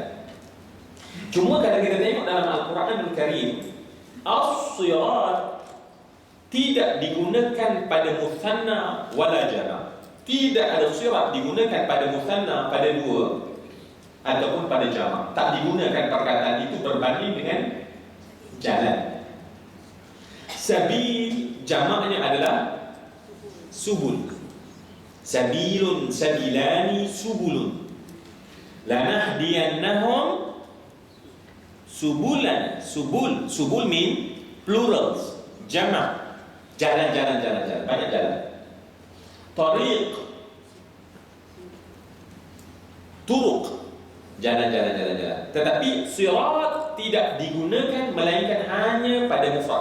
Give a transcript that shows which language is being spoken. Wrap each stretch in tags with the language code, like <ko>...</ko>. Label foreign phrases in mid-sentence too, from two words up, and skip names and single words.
<ms>Cuma kalau kita tengok dalam Al-Quran Al-Karim, as-sirat tidak digunakan pada</ms> <ar>مثنى ولا جمع'.</ar> <ms>Tidak ada sirat digunakan pada muthanna, pada dua, ataupun pada jama'. Tak digunakan perkataan itu berbanding dengan jalan. Sabil jamaknya adalah subul.</ms> <ar>سبيلٌ، سبيلانِ، سُبُلٌ. لنهدينهم سبلا.</ar> <en>Subul mean plurals,</en> <ms>jamak. Jalan. Banyak jalan.</ms> <ar>طريق، طرق,</ar> <ms>jalan. Tetapi sirat tidak digunakan melainkan hanya pada mufrad.</ms>